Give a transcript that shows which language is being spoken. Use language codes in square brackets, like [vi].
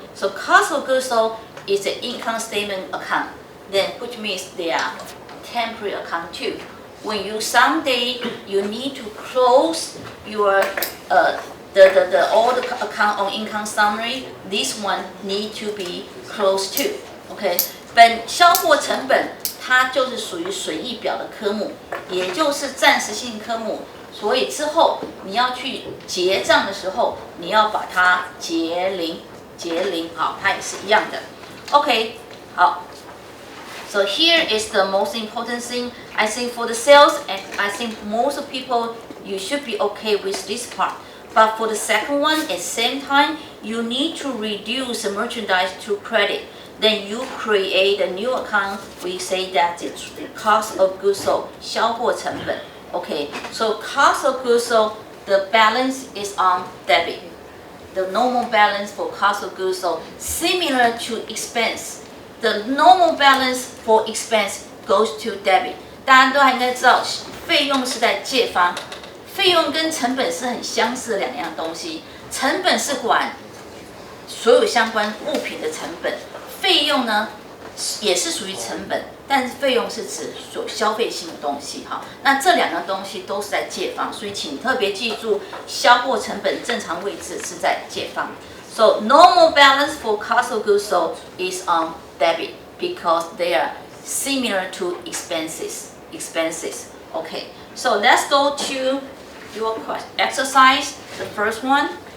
[en] So cost of goods sold is an income statement account. Then which means they are temporary account too. When you someday you need to close your all the account on income summary, this one need to be closed too. [zh] Okay, 本销货成本它就是属于损益表的科目，也就是暂时性科目。所以之后你要去结账的时候，你要把它结零，好，它也是一样的。 OK， 好。 [en] So here is the most important thing. I think for the sales, and I think most people you should be okay with this part. But for the second one, at the same time, you need to reduce the merchandise to credit. Then you create a new account. We say that it's the cost of goods sold, 销货成本. Okay, so cost of goods sold, the balance is on debit. The normal balance for cost of goods sold, similar to expense. The normal balance for expense goes to debit. [zh] 大家都应该知道，费用是在借方，费用跟成本是很相似的两样东西。成本是管所有相关物品的成本，费用呢也是属于成本，但是费用是指所消费性的东西哈。那这两个东西都是在借方，所以请特别记住，销货成本正常位置是在借方。 [en] So normal balance for cost of goods sold is on debit because they are similar to expenses. Okay, so let's go to your exercise. The first one.